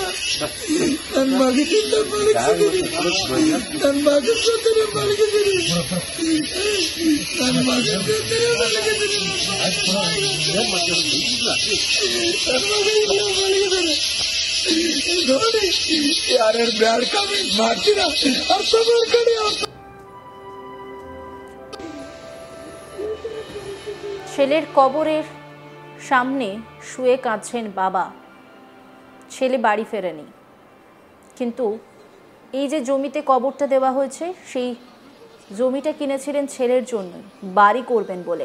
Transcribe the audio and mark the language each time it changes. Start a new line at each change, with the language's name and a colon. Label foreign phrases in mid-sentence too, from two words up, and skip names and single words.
Kannada: ನನ್ನ ಮಗನಿಂದ ಮಲಗಿಸಿದೀನಿ, ನನ್ನ ಮಗನ ಜೊತೆ ಮಲಗಿದೀನಿ, ನನ್ನ ಮಗನ ಜೊತೆ ಮಲಗಿದೀನಿ, ನನ್ನ ಮಗ ಇಲ್ಲ ಮಲಗಿದಾನೆ. ನೋಡಿ ಯಾರ್ಯಾರು
English: bad comment
Kannada: ಮಾಡ್ತೀರಾ ಅರ್ಥ ಮಾಡ್ಕೊಳ್ಳಿ.
Bangla: ছেলের কবরের সামনে শুয়ে কাঁদছেন বাবা। ছেলে বাড়ি ফেরেনি, কিন্তু এই যে জমিতে কবরটা দেওয়া হয়েছে সেই জমিটা কিনেছিলেন ছেলের জন্য, বাড়ি করবেন বলে।